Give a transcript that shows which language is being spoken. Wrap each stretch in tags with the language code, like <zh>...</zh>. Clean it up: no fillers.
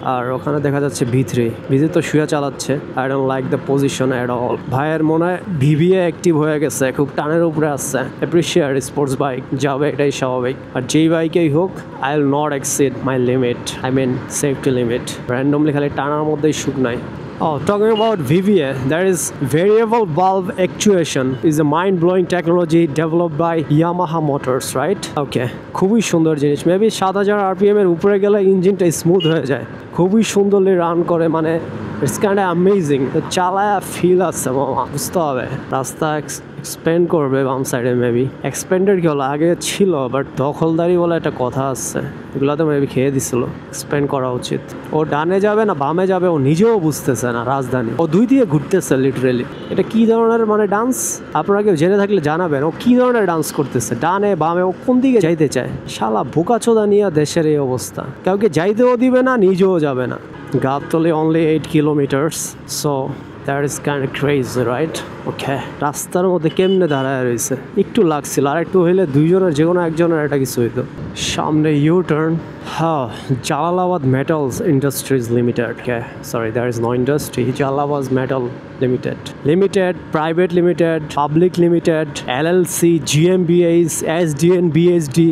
<bn>আর ওখানে দেখা যাচ্ছে ভিতরি তো শুয়ে চালাচ্ছে।</bn> <en>I don't like the position at all.</en> <bn>ভাইয়ের মনে হয় ভিভিএ অ্যাক্টিভ হয়ে গেছে, খুব টানের উপরে আসছে।</bn> <en>appreciate sports bike,</en> <bn>যাবে এটাই স্বাভাবিক। আর যেই বাইকেই হোক,</bn> <en>I will not exceed my limit, I mean safety limit.</en> <bn>Randomly খালি টানার মধ্যেই সুখ নাই।</bn> <en>Oh, talking about VVA, there is variable valve actuation is a mind-blowing technology developed by Yamaha Motors, right?</en> <bn>Okay, খুবই সুন্দর জিনিস। মেবি 7000 RPM এর উপরে গেলে ইঞ্জিনটা স্মুথ হয়ে যায়, খুবই সুন্দরলি রান করে, মানে</bn> <en>It's kind of amazing.</en> <bn>চালায় ফিল আছে মামা, বুঝতে হবে। রাস্তা এক্সপেন্ড করবে বাম সাইডে, মেবি এক্সপেন্ডেড কি হলো, আগে ছিল বাট দখলদারি বলে একটা কথা আছে, এগুলো তো মেবি খেয়ে দিছিল। এক্সপেন্ড করা উচিত। ও ডানে যাবে না বামে যাবে ও নিজেও বুঝতেছে না। রাজধানী ও দুই দিয়ে ঘুরতেছে লিটারেলি। এটা কি ধরনের মানে ডান্স, আপনারা কেউ জেনে থাকলে জানাবেন। ও কি ধরনের ডান্স করতেছে, ডানে বামে, ও কোন দিকে যাইতে চায়? শালা বোকাচোদা নিয়ে দেশের এই অবস্থা, কাউকে যাইতেও দিবে না, নিজেও যাবে না।</bn> <en>Gabtoli only 8 kilometers, so that is kind of crazy, right?</en> <bn>Okay, রাস্তার মধ্যে কেমনে দাঁড়ায় রয়েছে, একটু লাগছিল, আর একটু হইলে দুইজনের যে কোনো একজনের একটা কিছু হইতো। সামনে ইউ টার্ন। হ্যাঁ, Jalalabad metals industries limited.</bn> <en>Sorry, there is no industry, Jalalabad metal limited, private limited, public limited, LLC, GmbH, SDN, BSD।</en>